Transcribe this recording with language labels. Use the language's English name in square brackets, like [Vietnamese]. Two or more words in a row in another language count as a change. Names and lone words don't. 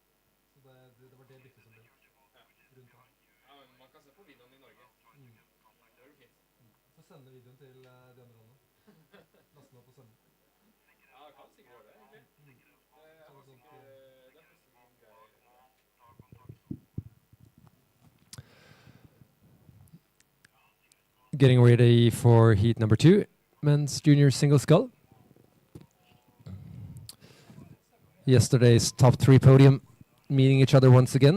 [Norwegian] Så det var det byttet som ble rundt her. Ja, men man kan se på videoen i Norge. Det er jo fint. Få sende videoen til de andre landene. Laste den opp og sende. Ja, jeg kan sikkert gjøre det, egentlig. Det er faktisk ikke noen greier. [English] Getting ready for heat number 2, men's junior single scull. Yesterday's top 3 podium meeting each other once again.